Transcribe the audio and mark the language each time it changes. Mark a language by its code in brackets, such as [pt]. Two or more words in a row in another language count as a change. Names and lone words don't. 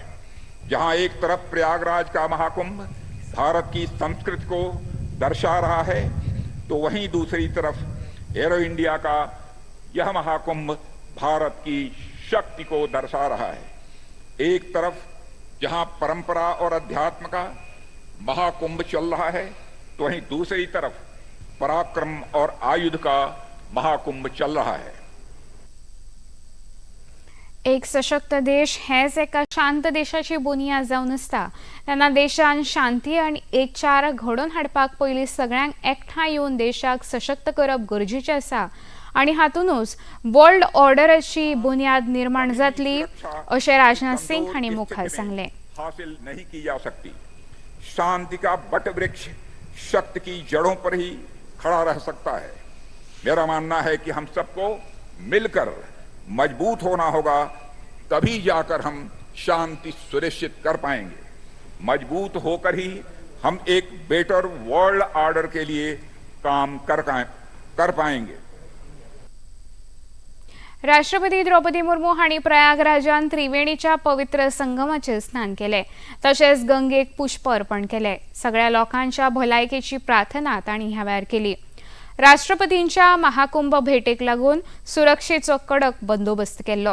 [hi] जहां एक तरफ प्रयागराज का महाकुंभ भारत की संस्कृति को दर्शा रहा है तो वहीं दूसरी तरफ एरो इंडिया का यह महाकुंभ भारत की शक्ति को दर्शा रहा है। एक तरफ जहां परंपरा और अध्यात्म का महाकुंभ चल रहा है तो वहीं दूसरी तरफ पराक्रम और आयुध का महाकुंभ चल रहा है। [kok] एक सशक्त देश हेच एका शांत देशाची बुनियाद जावन आसता। तेन्ना देशान शांती आनी एकचार घडोवन हाडपाक पयलीं सगळ्यांक एकठांय येवन देशाक सशक्त करप गरजेचें आसा आनी हातूनच वर्ल्ड ऑर्डराची बुनियाद निर्माण जातली अशें राजनाथ सिंग हांणी मुखार सांगलें। [hi] हासिल नहीं की जा सकती। शांति का बट वृक्ष शक्ति की जड़ों पर ही खड़ा रह सकता है। मेरा मानना है कि हम सबको मिलकर मजबूत होना होगा, तभी जाकर हम शांति सुनिश्चित कर पाएंगे। मजबूत होकर ही हम एक [en] better world order [hi] के लिए काम कर पाएंगे। [kok] राष्ट्रपती द्रौपदी मुर्मू हांणी प्रयागराजान त्रिवेणीच्या पवित्र संगमाचेर स्नान केले तशेंच गंगेक पुष्प अर्पण केले। सगळ्या लोकांच्या भलायकेची प्रार्थना तांणी ह्या वेळार केली। राष्ट्रपतींच्या महाकुंभ भेटेक लागून सुरक्षेचो कडक बंदोबस्त केल्लो।